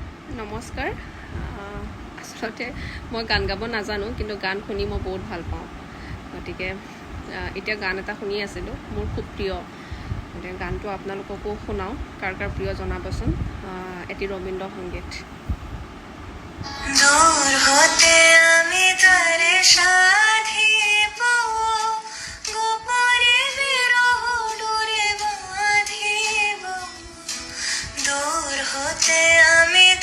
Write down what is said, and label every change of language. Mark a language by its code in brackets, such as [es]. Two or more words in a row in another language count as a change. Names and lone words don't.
[as] নমস্কাৰ আচলতে মই গান গাব নাজানো কিন্তু গান শুনি মই বহুত ভাল পাওঁ গতিকে এতিয়া গান এটা শুনি আছিলোঁ মোৰ খুব প্ৰিয় গতিকে গানটো আপোনালোককো শুনাওঁ কাৰ কাৰ প্ৰিয় জনাবচোন এটি ৰবীন্দ্ৰ সংগীত [bn] দূর হতে আমি তারে সাধিব গোপনে বিরহ ডোরে বাঁধিব দূর হতে আমি